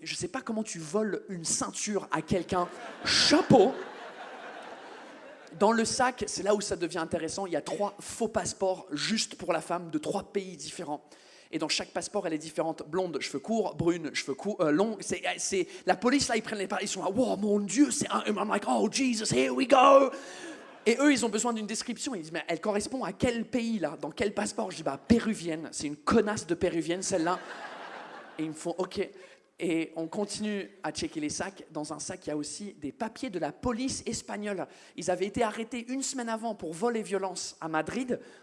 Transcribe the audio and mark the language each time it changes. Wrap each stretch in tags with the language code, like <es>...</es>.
<fr>Je ne sais pas comment tu voles une ceinture à quelqu'un. Chapeau! Dans le sac, c'est là où ça devient intéressant, il y a 3 faux passeports juste pour la femme de 3 pays différents. Et dans chaque passeport, elle est différente. Blonde, cheveux courts, brune, cheveux longs. La police, là, ils prennent les parts, ils sont là, wow, mon Dieu, c'est un...</fr> <en>I'm like, oh, Jesus, here we go.</en> <fr>Et eux, ils ont besoin d'une description. Ils disent, mais elle correspond à quel pays, là? Dans quel passeport? Je dis, bah, péruvienne. C'est une connasse de péruvienne, celle-là. Et ils me font, OK. Et on continue à checker les sacs. Dans un sac, il y a aussi des papiers de la police espagnole. Ils avaient été arrêtés une semaine avant pour vol et violence à Madrid.</fr>